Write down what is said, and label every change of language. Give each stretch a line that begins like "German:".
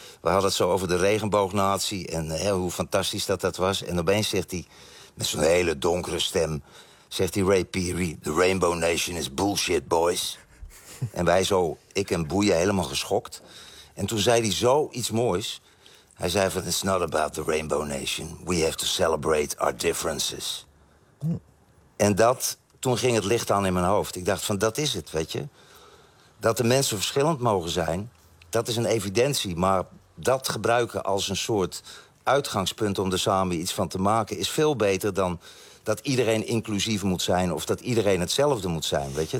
Dutch: We hadden het zo over de regenboognatie en hoe fantastisch dat was. En opeens zegt hij, met zo'n hele donkere stem, zegt hij, Ray Peary,
English: the Rainbow Nation is bullshit, boys.
Dutch: En wij zo, ik en Boeien, helemaal geschokt. En toen zei hij zo iets moois. Hij zei van,
English: it's not about the Rainbow Nation. We have to celebrate our differences.
Dutch: En dat, toen ging het licht aan in mijn hoofd. Ik dacht van, dat is het, weet je. Dat de mensen verschillend mogen zijn, dat is een evidentie. Maar dat gebruiken als een soort uitgangspunt om er samen iets van te maken is veel beter dan dat iedereen inclusief moet zijn of dat iedereen hetzelfde moet zijn, weet je.